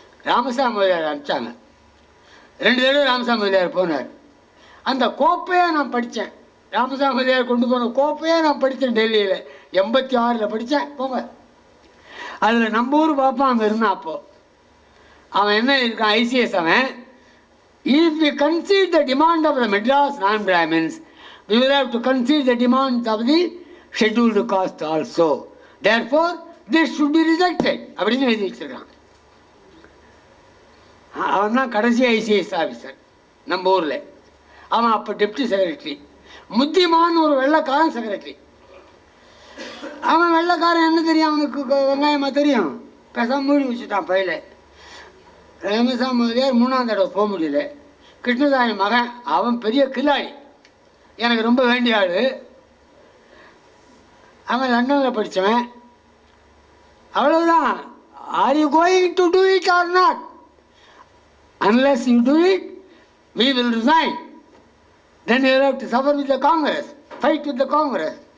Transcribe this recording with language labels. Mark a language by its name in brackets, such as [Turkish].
[Tamil] ராமசாமி முதலியார் அனுப்பிச்சாங்க. 2 தடவை ராமசாமி முதலியார் போனார். அந்த கோப்பையை நான் படித்தேன். ராமசாமி முதலியார் கொண்டு போன கோப்பையை நான் படித்தேன். டெல்லியில் 86ல் படித்தேன். போங்க, அதில் நம்ம ஊர் பாப்பா அங்கே இருந்தான். அப்போது அவன் என்ன இருக்கான், ஐசிஎஸ் அவன். [English] If we consider the demand of the Madras non Brahmins, we will have to consider the demands of the scheduled caste also. Therefore, this should be rejected. [Tamil] அப்படின்னு எழுதி வச்சிருக்கான். அவன் தான் கடைசி ஐசிஎஸ் ஆஃபீஸர் நம்ம ஊரில். அவன் அப்போ டெப்டி செக்ரட்டரி. முத்திமான் ஒரு வெள்ளைக்காரன் செக்ரட்டரி. அவன் வெள்ளைக்காரன் என்ன தெரியும் அவனுக்கு? வெங்காயமாக தெரியும். பேசாமல் மூடி வச்சுட்டான் பையில. ராமசாமி முதலியார் 3ஆம் தடவை போக முடியல. கிருஷ்ணசாமி மகன், அவன் பெரிய கில்லாடி, எனக்கு ரொம்ப வேண்டிய ஆள். அவன் லண்டனில் படித்தவன். அவ்வளவுதான். [English] Are you going to do it or not? Unless you do it we will resign. Then you have to suffer with the Congress, fight with the Congress.